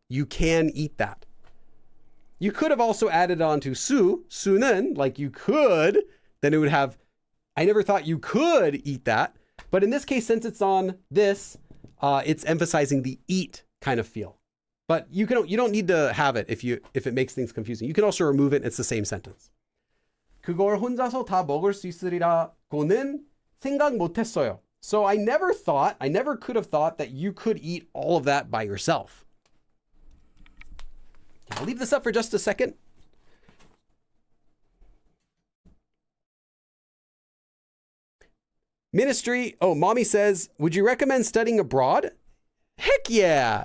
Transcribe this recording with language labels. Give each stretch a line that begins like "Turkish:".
English: You can eat that. You could have also added on to 수는, like you could, then it would have, I never thought you could eat that. But in this case, since it's on this, it's emphasizing the eat kind of feel. But you don't need to have it if it makes things confusing. You can also remove it. It's the same sentence.
Korean: 그걸 혼자서 다 먹을 수 있으리라고는 생각 못했어요.
English: So I never could have thought that you could eat all of that by yourself. I'll leave this up for just a second. Ministry. Oh, mommy says, would you recommend studying abroad? Heck yeah.